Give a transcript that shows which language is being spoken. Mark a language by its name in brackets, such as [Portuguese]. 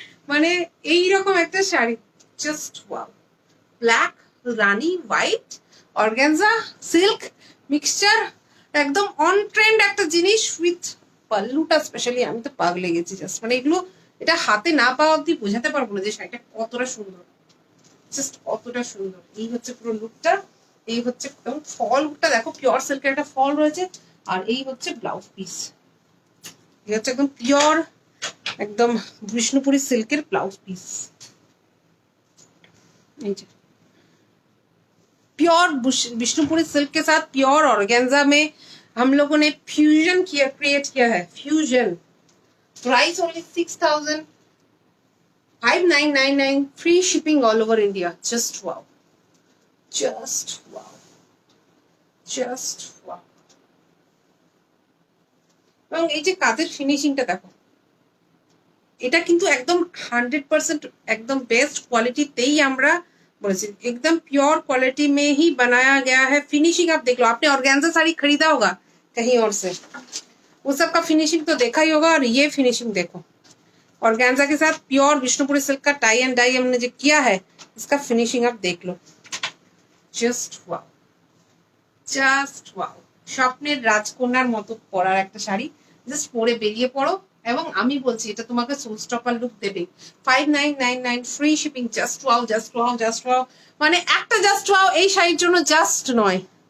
[Bangla] মানে এইরকম একটা শাড়ি, জাস্ট ওয়াও। ব্ল্যাক, রানি, হোয়াইট, অর্গানজা, সিল্ক মিক্সচার, একদম অন ট্রেন্ড একটা জিনিস উইথ পাল্লুটা স্পেশালি আমি তো পাগলে গেছি জাস্ট। মানে এগুলো এটা হাতে না পাওয়া অব্দি বোঝাতে পারবো না যে শাড়িটা কতটা সুন্দর, জাস্ট কতটা সুন্দর। এই হচ্ছে পুরো লুকটা, এই হচ্ছে ফল লুকটা দেখো, পিওর সিল্কের একটা ফল রয়েছে, আর এই হচ্ছে ব্লাউজ পিস। এই হচ্ছে একদম পিওর, [Hindi] एकदम Vishnupuri सिल्कर blouse piece. Pure Vishnupuri silk के साथ प्योर ऑर्गेन्जा में हम लोगों ने फ्यूजन किया, क्रिएट किया है fusion. Price only 6,5999, free shipping all over India. [English] Just wow, just wow, just wow. [Bangla] এবং এই যে কাজের ফিনিশিংটা দেখো, এটা কিন্তু একদম 100% [Hindi] एकदम बेस्ट क्वालिटी तेई [Bangla] আমরা বলেছি, [Hindi] एकदम प्योर क्वालिटी में ही बनाया गया है। फिनिशिंग आप देख लो, आपने ऑर्गेन्जा साड़ी खरीदा होगा कहीं और से, वो सब का फिनिशिंग तो देखा ही होगा, और ये फिनिशिंग देखो, ऑर्गेन्जा के साथ प्योर विष्णुपुरी सिल्क का टाई एंड डाई हमने जो किया है, इसका फिनिशिंग आप देख लो। [English] Just wow, just wow. [Bangla] স্বপ্নের রাজকন্যার মতো পরার একটা শাড়ি, জাস্ট পরে বেরিয়ে পড়ো, এবং আমি বলছি এটা তোমাকে সোল স্টপার লুক দেবে। [English] 5999 free shipping. Just wow, just wow, just wow. [Bangla] মানে একটা জাস্ট ওয়াও এই শাড়ির জন্য জাস্ট নয়।